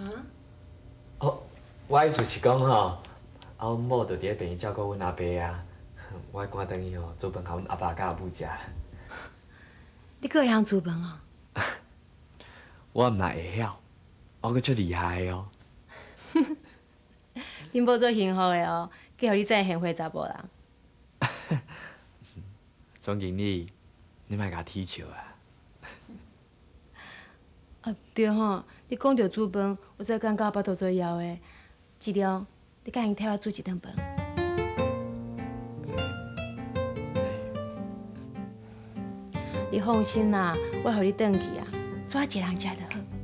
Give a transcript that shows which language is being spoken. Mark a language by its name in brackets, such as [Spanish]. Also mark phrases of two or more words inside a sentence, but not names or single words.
[Min Nan Chinese] 哦，我意思是讲吼，阮某就伫咧病院照顾阮阿伯啊，我赶转去吼做饭，互阮阿爸甲阿母食。你阁会晓煮饭哦？我毋但会晓，我阁足厉害的哦。恁某做幸福的哦，嫁互你这个贤惠查甫人。总经理，你莫甲踢笑啊！啊对吼，你讲到煮饭，我才感觉巴肚做枵的。志良，你甲因替我煮一顿饭。你放心啦，我互你转去啊，做一个人食就好。